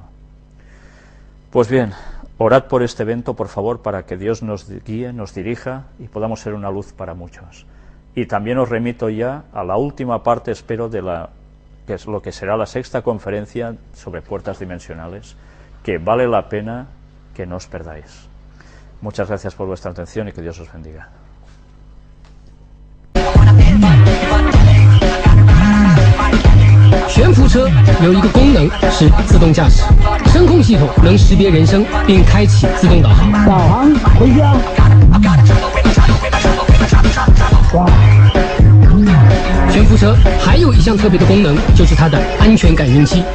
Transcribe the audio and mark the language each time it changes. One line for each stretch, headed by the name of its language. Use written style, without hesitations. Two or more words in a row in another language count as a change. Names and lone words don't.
Spanish: Pues bien, orad por este evento, por favor, para que Dios nos guíe, nos dirija y podamos ser una luz para muchos. Y también os remito ya a la última parte, espero, de que es lo que será la sexta conferencia sobre puertas dimensionales, que vale la pena que no os perdáis. Muchas gracias por vuestra atención y que Dios os bendiga.
Chinese: 悬浮车有一个功能是自动驾驶，声控系统能识别人声并开启自动导航。导航回家。悬浮车还有一项特别的功能，就是它的安全感应器。